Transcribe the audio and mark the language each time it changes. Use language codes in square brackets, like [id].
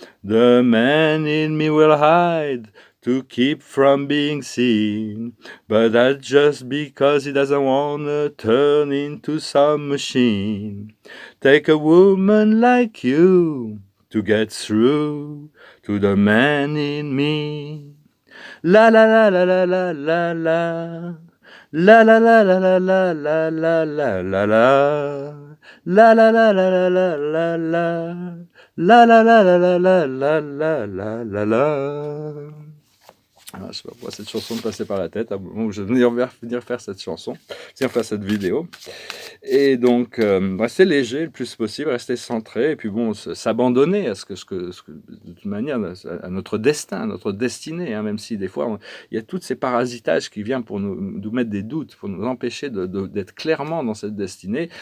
[en] The man in me will hide to keep from being seen, but that's just because he doesn't want to turn into some machine. Take a woman like you to get through to the man in me. La la la la la la la la. La la la la la la la la la la la. La la la la la la la la. La la la la la la la la la la la. [fr] Ah, je sais pas pourquoi cette chanson me passait par la tête. À un moment où je vais venir faire cette chanson, venir faire cette vidéo. Et donc, rester léger le plus possible, rester centré, et puis bon, s'abandonner à de toute manière, à notre destin, à notre destinée, hein, même si des fois, il y a tous ces parasitages qui viennent pour nous mettre des doutes, pour nous empêcher d'être clairement dans cette destinée.